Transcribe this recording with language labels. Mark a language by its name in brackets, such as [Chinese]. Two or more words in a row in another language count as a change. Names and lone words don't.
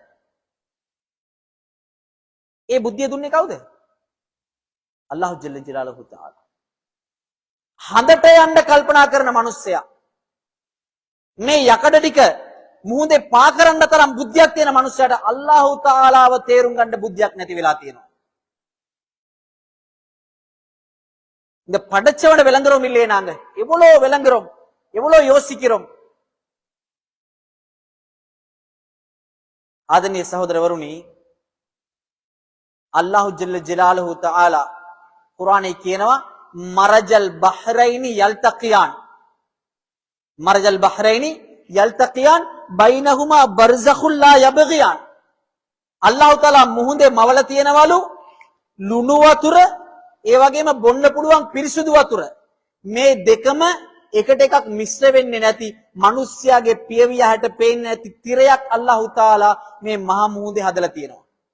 [Sinhala] ඒ බුද්ධිය දුන්නේ කවුද? [Arabic] الله جل جلاله تعالى. [Sinhala] හඳට යන්න කල්පනා කරන මිනිස්සයා, මේ යකඩ ටික මුහුදේ පා කරන්න තරම් බුද්ධියක් තියෙන මිනිස්සයාට අල්ලාහ් තාලාව තේරුම් ගන්න බුද්ධියක් නැති වෙලා තියෙනවා. [Tamil] இந்த படைச்சவனை விளங்குறோம் இல்லையே நாங்க? எவ்வளோ விளங்குறோம், எவ்வளோ யோசிக்கிறோம். ஆதரணிய சகோதரவருணி, [Arabic] الله جل جلاله تعالى [Tamil] குர்ஆனை කියනවා [Arabic] مرج البحرين يلتقيان. مرج البحرين يلتقيان بينهما برزخ لا يبغيان. [Sinhala] අල්ලාහ් තාලා මුහුදේ මවල තියෙනවලු ලුණු වතුර, ඒ වගේම බොන්න පුළුවන් පිරිසුදු වතුර. මේ දෙකම එකට එකක් මිශ්‍ර වෙන්නේ නැති, මිනිස්යාගේ පියවිය හැට පේන්නේ නැති තිරයක් අල්ලාහ් තාලා මේ මහා මුහුදේ හදලා තියෙනවා.